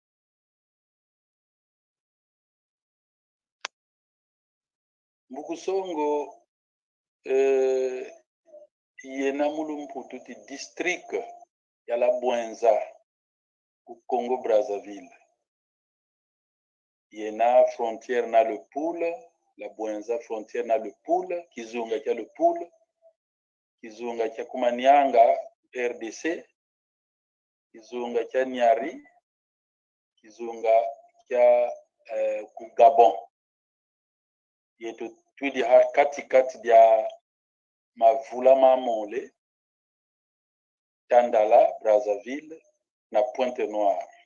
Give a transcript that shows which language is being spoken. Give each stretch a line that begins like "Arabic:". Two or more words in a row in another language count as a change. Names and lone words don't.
Kongo: Mbukusongo yena mulumputu ti district ya la Bwenza au Congo Brazzaville. Yena frontière na le Poule, la Bwenza frontière na le Poule, Kizunga kia le Poule, Kizunga kia Kumanyanga RDC, Kizunga kia Nyari, Kizunga kia ku Gabon. Yetu tudi ha kati dia Mavula Mamole, Tandala, Brazzaville, na Pointe Noire.